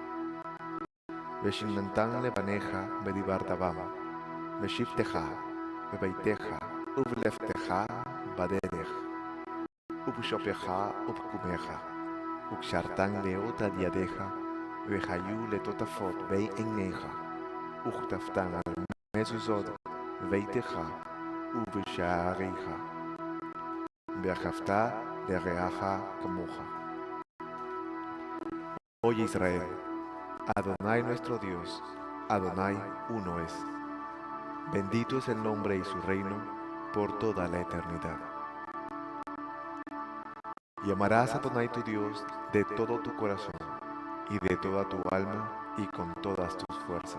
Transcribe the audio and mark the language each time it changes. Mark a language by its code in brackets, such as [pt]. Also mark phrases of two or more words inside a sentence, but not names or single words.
[he] ושננתם לבניך בדיברת בם, בשבתך, בביתך ובלבתך בדרך, ובשופך ובקומך, וקשרתן לאות על ידיך, והיו לטוטפות בין עיניך, וכתבתן על מזוזות בביתך ובשעריך, ואהבת לרעך כמוך. [es] Oye Israel, Adonai nuestro Dios, Adonai uno es. Bendito es el nombre y su reino por toda la eternidad. Y amarás a Adonai tu Dios de todo tu corazón y de toda tu alma y con todas tus fuerzas.